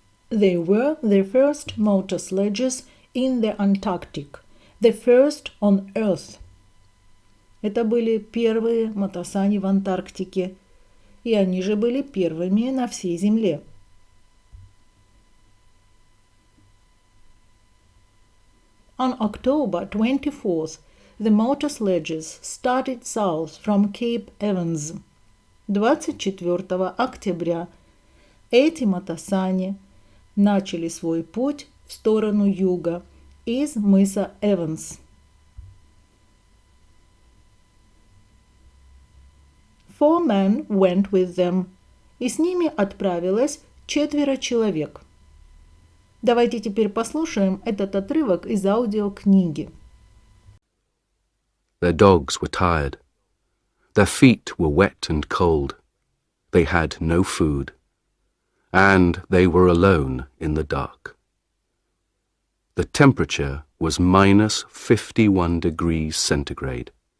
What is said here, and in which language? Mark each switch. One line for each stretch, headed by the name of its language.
English: They were the first motor sledges in the Antarctic, the first on Earth.
Russian: Это были первые мотосани в Антарктике, и они же были первыми на всей Земле.
English: On October 24th, the motor sledges started south from Cape Evans.
Russian: 24 октября эти мотосани начали свой путь в сторону юга из мыса Эванс.
English: Four men went with them.
Russian: И с ними отправилось 4 человек. Давайте теперь послушаем этот отрывок из аудиокниги.
English: Their dogs were tired. Their feet were wet and cold. They had no food. And they were alone in the dark. The temperature was minus 51 degrees centigrade.